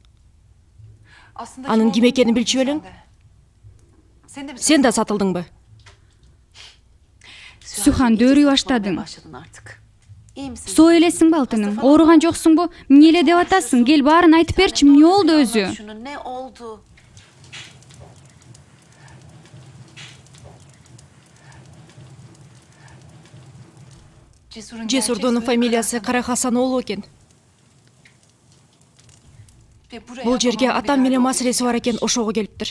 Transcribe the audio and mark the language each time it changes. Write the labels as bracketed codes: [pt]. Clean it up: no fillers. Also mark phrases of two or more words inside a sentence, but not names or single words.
[ky] Анын ким экенин билчү белең? Сен да сатылдыңбы? Сухан, дөөрүй баштадың. Соо элесиңби алтыным? Ооруган жоксуңбу? Эмне эле деп атасың? Кел баарын айтып берчи, эмне болду өзү? [tr] Şunun ne oldu? [ky] Жесурдун фамилиясы Карахасан оолу экен. Бул жерге атам менен маселеси бар экен, ошого келиптир.